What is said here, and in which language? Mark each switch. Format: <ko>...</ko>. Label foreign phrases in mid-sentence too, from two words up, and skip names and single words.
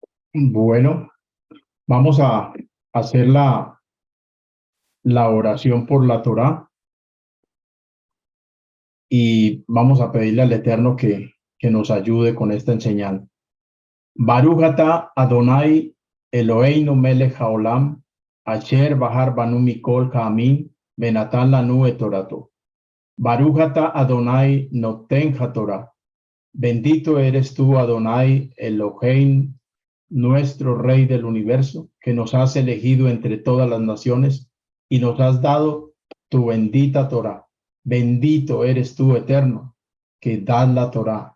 <es>Bueno, vamos a hacer la oración por la Torá y vamos a pedirle al Eterno que nos ayude con esta enseñanza.</es> <he>ברוך אתה אדוני אלוהינו מלך העולם אשר בחר בנו מכל העמים ונתן לנו את תורתו. ברוך אתה אדוני נותן התורה.</he> <es>Bendito eres tú, Adonai Elohein, nuestro Rey del universo, que nos has elegido entre todas las naciones y nos has dado tu bendita Torá. Bendito eres tú, Eterno, que das la Torá.</es>